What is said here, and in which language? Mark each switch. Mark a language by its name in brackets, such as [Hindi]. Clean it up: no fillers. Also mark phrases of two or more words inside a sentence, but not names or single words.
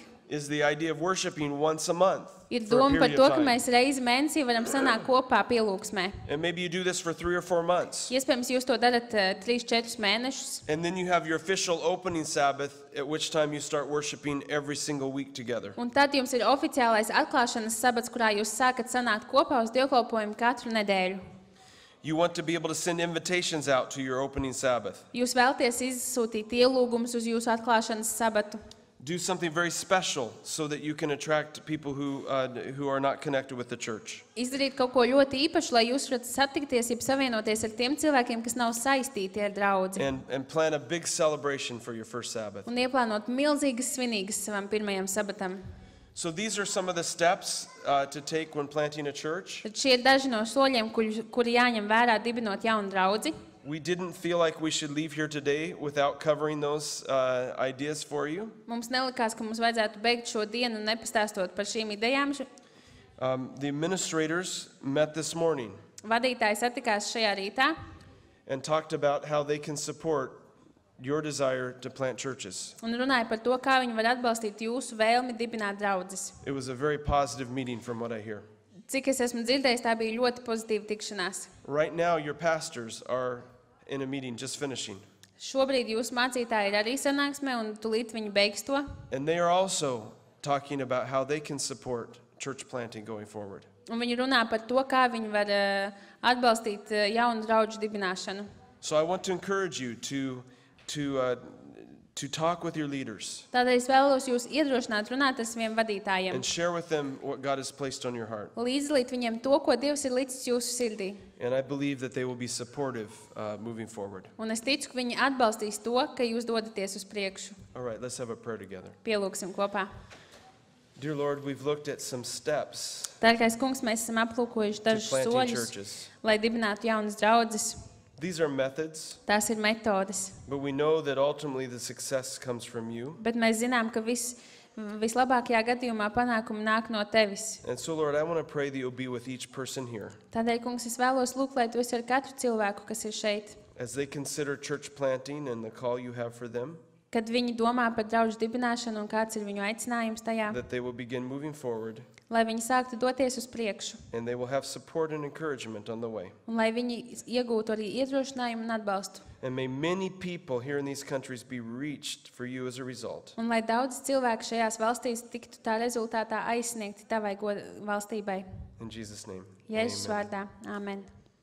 [English] is the idea of worshiping once a month [Latvian] ir [English] for a [Latvian] doma par [English] period [Latvian] to, [English] of [Latvian] ka [English] time. [Latvian] mēs reizi mēnesī varam sanākt kopā pielūgsmē. [English] And maybe you do this for 3 or 4 months. [Latvian] Iespējams, jūs to darat 3-4 mēnešus, [English] And then you have your official opening Sabbath, at which time you start worshiping every single week together. [Latvian] un tad jums ir oficiālais atklāšanas sabats, kurā jūs sākat sanākt kopā uz dievkalpojumu katru nedēļu. [English] You want to be able to send invitations out to your opening Sabbath. [Latvian] Jūs vēlaties izsūtīt ielūgumus uz jūsu atklāšanas sabatu. [English] Do something very special so that you can attract people who are not connected with the church. [Latvian] Izdarīt kaut ko ļoti īpašu, lai jūs varat satikties, jeb savienoties ar tiem cilvēkiem, kas nav saistīti ar draudzi. [English] And plan a big celebration for your first Sabbath. [Latvian] Un ieplānot milzīgas svinīgas savam pirmajam sabatam. [English] So these are some of the steps to take when planting a church. [Latvian] Tad šie ir daži no soļiem, kuri jāņem vērā dibinot jaunu draudzi. [English] We didn't feel like we should leave here today without covering those ideas for you. [Latvian] Mums nelikās, ka mums vajadzētu beigt šo dienu nepastāstot par šīm idejām. [English] The administrators met this morning [Latvian] Vadītāji satikās šajā rītā [English] and talked about how they can support your desire to plant churches. [Latvian] un runāja par to, kā viņi var atbalstīt jūsu vēlmi dibināt draudzes. [English] It was a very positive meeting from what I hear. [Latvian] Cik es esmu dzirdējis, tā bija ļoti pozitīva tikšanās. [English] Right now, your pastors are in a meeting just finishing. [Latvian] Šobrīd jūsu mācītāji ir arī sanāksmē, un tūlīt viņi beigs to. [English] And they are also talking about how they can support church planting going forward. [Latvian] Un viņi runā par to, kā viņi var atbalstīt jaunu draudžu dibināšanu. [English] So I want to encourage you to talk with your leaders [Latvian] Tādēļ es vēlos jūs iedrošināt runāt ar saviem vadītājiem. [English] and share with them what God has placed on your heart. [Latvian] Līdzdalīt viņiem to, ko Dievs ir licis jūsu sirdī. [English] And I believe that they will be supportive moving forward. [Latvian] Un es ticu, ka viņi atbalstīs to, ka jūs dodaties uz priekšu. [English] All right, let's have a prayer together. [Latvian] Pielūksim kopā. [English] Dear Lord, we've looked at some steps [Latvian] Dārgais kungs, mēs esam aplūkojuši [English] to [Latvian] dažus [English] planting [Latvian] soļus, [English] churches. [Latvian] lai dibinātu jaunas draudzes. [English] These are methods, [Latvian] Tās ir metodes. [English] but we know that ultimately the success comes from you. [Latvian] Bet mēs zinām, ka vislabākajā gadījumā panākumi nāk no tevis. [English] And so, Lord, I want to pray that you'll be with each person here [Latvian] Tādēļ, kungs, es vēlos lūgt, lai tu esi ar katru cilvēku, kas ir šeit. [English] as they consider church planting and the call you have for them, [Latvian] Kad viņi domā par draudžu dibināšanu un kāds ir viņu aicinājums tajā, [English] that they will begin moving forward [Latvian] lai viņi sāktu doties uz priekšu [English] and they will have support and encouragement on the way. [Latvian] un lai viņi iegūtu arī iedrošinājumu un atbalstu. [English] And may many people here in these countries be reached for you as a result. [Latvian] Un lai daudz cilvēku šajās valstīs tiktu tā rezultātā aizsniegti tavai valstībai. [English] In Jesus' name. [Latvian] Jēzus [English] Amen. [Latvian] vārdā. Āmen.